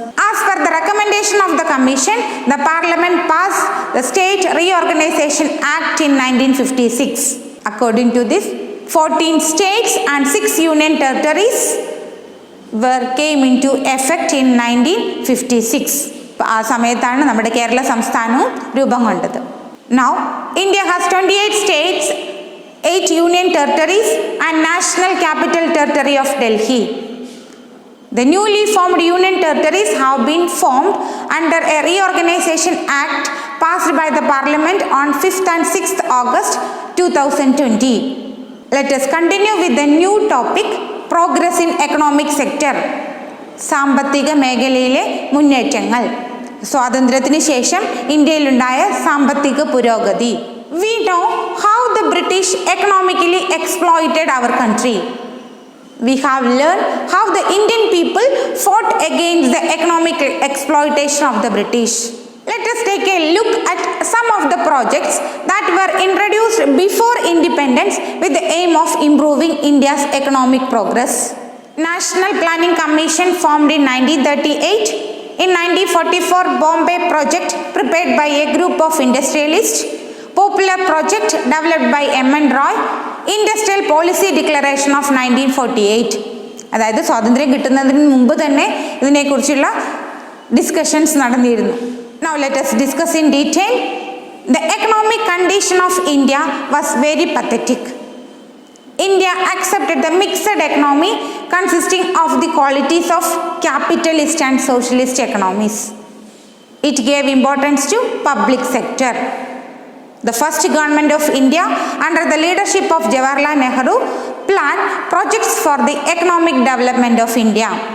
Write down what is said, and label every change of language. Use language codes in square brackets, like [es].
[en] As per the recommendation of the commission, the parliament passed the State Reorganization Act in 1956. According to this, 14 states and 6 union territories came into effect in 1956. [ml] ആ സമയത്താണ് നമ്മുടെ കേരള സംസ്ഥാനവും രൂപം കൊണ്ടത്. [en] Now, India has 28 states, 8 union territories and National Capital Territory of Delhi. The newly formed union territories have been formed under a Reorganization Act passed by the Parliament on 5th and 6th August 2020. Let us continue with the new topic, progress in economic sector. [ml] സാമ്പത്തിക മേഖലയിലെ മുന്നേറ്റങ്ങൾ. സ്വാതന്ത്ര്യത്തിന് ശേഷം ഇന്ത്യയിലുണ്ടായ സാമ്പത്തിക പുരോഗതി. [en] We know how the British economically exploited our country. We have learned how the Indian people fought against the economic exploitation of the British. Let us take a look at some of the projects that were introduced before independence with the aim of improving India's economic progress. National Planning Commission formed in 1938. In 1944, Bombay Project prepared by a group of industrialists. Popular Project developed by M.N. Roy. Industrial Policy Declaration of 1948. [ml] അതായത് സ്വാതന്ത്ര്യം കിട്ടുന്നതിന് മുമ്പ് തന്നെ ഇതിനെക്കുറിച്ചുള്ള discussions നടന്നിരുന്നു. [en] Now let us discuss in detail. The economic condition of India was very pathetic. India accepted the mixed economy consisting of the qualities of capitalist and socialist economies. It gave importance to public sector. The first government of India under the leadership of Jawaharlal Nehru planned projects for the economic development of India.